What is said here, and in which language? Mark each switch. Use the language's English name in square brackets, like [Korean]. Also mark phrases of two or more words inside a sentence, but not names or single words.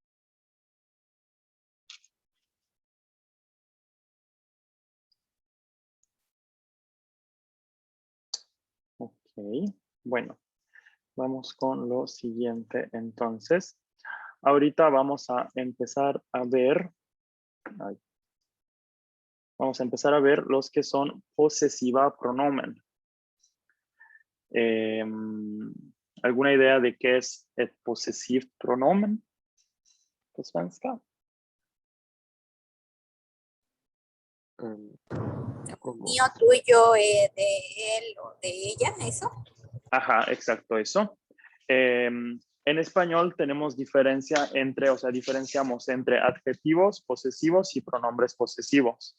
[Spanish] Ok, bueno, vamos con lo siguiente entonces. Ahorita vamos a empezar a ver, los que son [Swedish] posesiva pronomen. [Spanish] ¿Alguna idea de qué es el [Swedish] possessive pronomen på svenska? [Spanish] Mío, tuyo, de él o de ella, ¿eso? Ajá, exacto, eso. En español tenemos diferenciamos entre adjetivos posesivos y pronombres posesivos.